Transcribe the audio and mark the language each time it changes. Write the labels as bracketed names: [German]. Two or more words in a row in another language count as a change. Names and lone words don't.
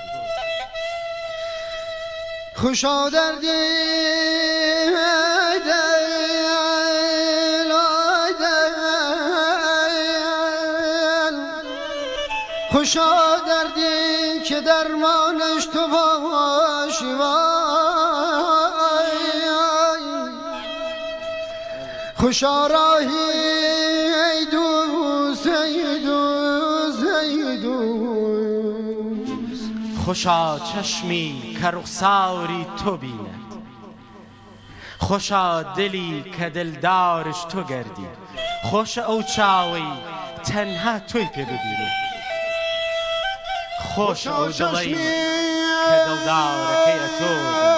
[Central Kurdish] خۆشا دەردی [Persian] خوشا دردی که درمانش تو باشی خوشا راهی ای دوست ای دوست ای دوست خوشا چشمی که رخساری تو بیند خوشا دلی که دلدارش تو گردی [Central Kurdish] خوشا ئەو چاوەی تەنها تۆی پێ ببینی خۆش ئەو دڵەی کە دڵدارەکەی ئەتۆبی